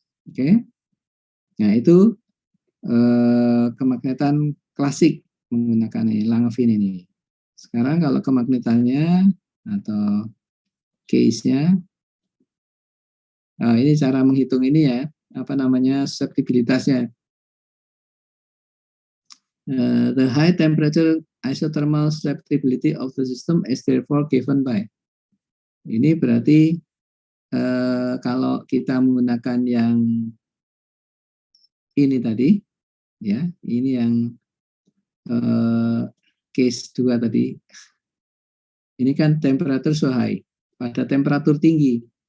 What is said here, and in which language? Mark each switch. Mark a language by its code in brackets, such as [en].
[id] Oke. Nah, itu kemagnetan klasik menggunakan Langevin ini. Sekarang kalau kemagnetannya atau case-nya, ini cara menghitung ini ya, apa namanya, susceptibilitasnya. [en] The high temperature isothermal susceptibility of the system is therefore given by. [id] Ini berarti kalau kita menggunakan yang ini tadi, ya, ini yang case 2 tadi, ini kan temperatur [en] so high, [id] pada temperatur tinggi.